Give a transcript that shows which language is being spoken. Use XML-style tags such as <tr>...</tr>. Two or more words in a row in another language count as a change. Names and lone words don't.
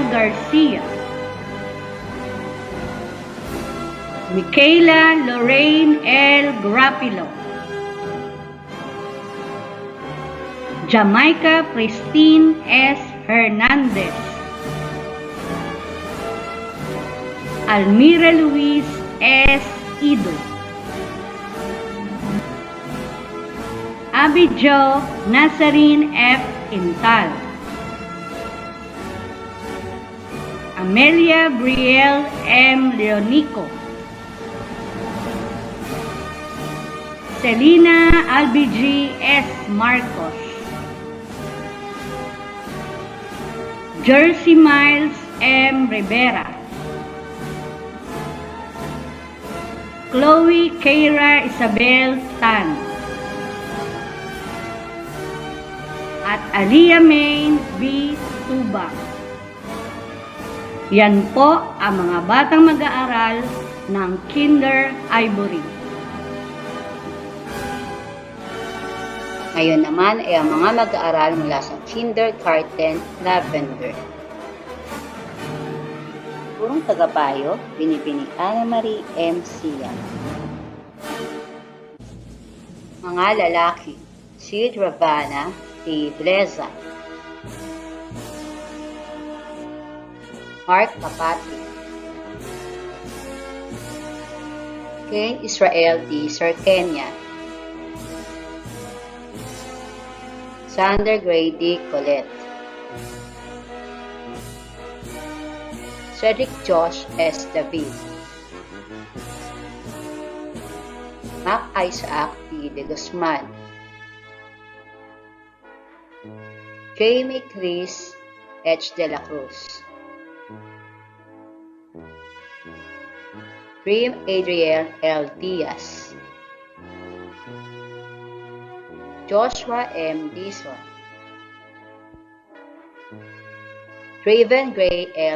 <tl>Garcia, Michaela Lorraine L. Grapilo, Jamaica Christine S. Hernandez, Almira Luis S. Ido, Abijo Nazarene F. Intal, Amelia Brielle M. Leonico, Selena Albigi S. Marcos, Jersey Miles M. Rivera, Chloe Keira Isabel Tan, at Aliyah Main B. Tuba. Yan po ang mga batang mag-aaral ng Kinder Ivory. Ngayon naman ay ang mga mag-aaral mula sa Kindergarten Lavender. Purong tagapayo, Binibini Ana Marie M. Sia. Mga lalaki, Sid Ravana T. Bleza, Mark Kapati, Ken Israel D. Sarkenia, Sander Gray D. Colette, Cedric Josh S. David, Mac Isaac P. De Guzman, Jamie Chris H. De La Cruz, Dream Adriel L. Diaz, Joshua M. Dison, Raven Gray L.</tl>